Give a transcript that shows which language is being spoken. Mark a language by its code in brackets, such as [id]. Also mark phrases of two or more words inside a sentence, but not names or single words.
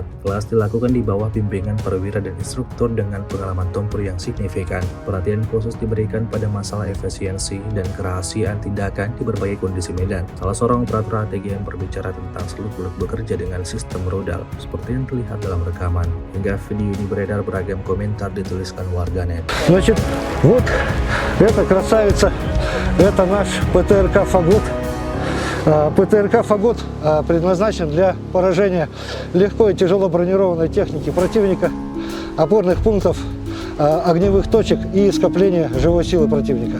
[id] Kelas dilakukan di bawah bimbingan perwira dan instruktur dengan pengalaman tempur yang signifikan. Perhatian khusus diberikan pada masalah efisiensi dan kerahasiaan tindakan di berbagai kondisi medan. Salah seorang operator ATGM berbicara tentang seluk-beluk bekerja dengan sistem rudal, seperti yang terlihat dalam rekaman. Hingga video ini beredar beragam komentar dituliskan warganet. [ru] Значит, вот эта красавица, это наш ПТРК «Фагот». ПТРК «Фагот» предназначен для поражения легко и тяжело бронированной техники противника, опорных пунктов, огневых точек и скопления живой силы противника.